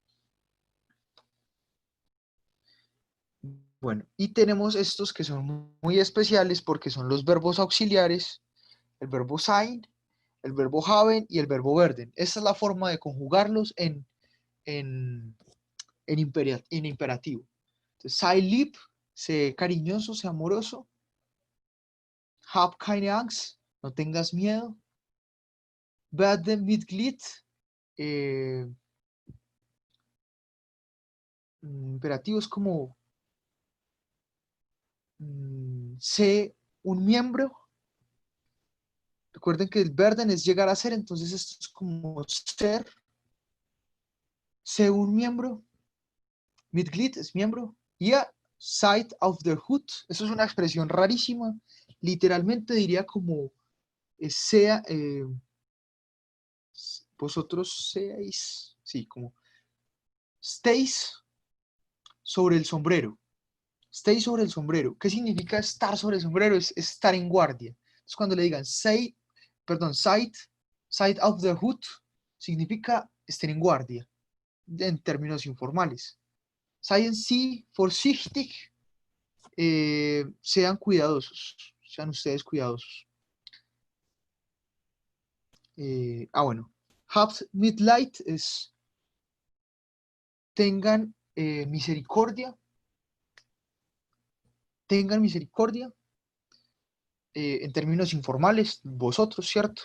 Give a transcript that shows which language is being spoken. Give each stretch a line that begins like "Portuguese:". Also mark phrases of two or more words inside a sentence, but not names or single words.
Spanish: Bueno, y tenemos estos que son muy especiales porque son los verbos auxiliares, el verbo sein, el verbo haben y el verbo werden. Esta es la forma de conjugarlos en imperativo. Entonces,
German: sei lieb,
Spanish: sé cariñoso, sé amoroso.
German: Hab keine Angst,
Spanish: no tengas miedo.
German: Werde Mitglied,
Spanish: imperativo es como sé un miembro. Recuerden que el werden es llegar a ser, entonces esto es como ser. Sé un miembro. Mitglied es miembro.
German: Ihr seid auf der Hut.
Spanish: Eso es una expresión rarísima. Literalmente diría como sea, vosotros seáis, sí, como estéis sobre el sombrero. Estéis sobre el sombrero. ¿Qué significa estar sobre el sombrero? Es estar en guardia. Entonces cuando le digan
German: seid auf der Hut,
Spanish: significa estén en guardia, en términos informales.
German: Seien Sie vorsichtig,
Spanish: sean cuidadosos, sean ustedes cuidadosos. Bueno,
German: habt Mitleid
Spanish: es tengan misericordia, en términos informales, vosotros, ¿cierto?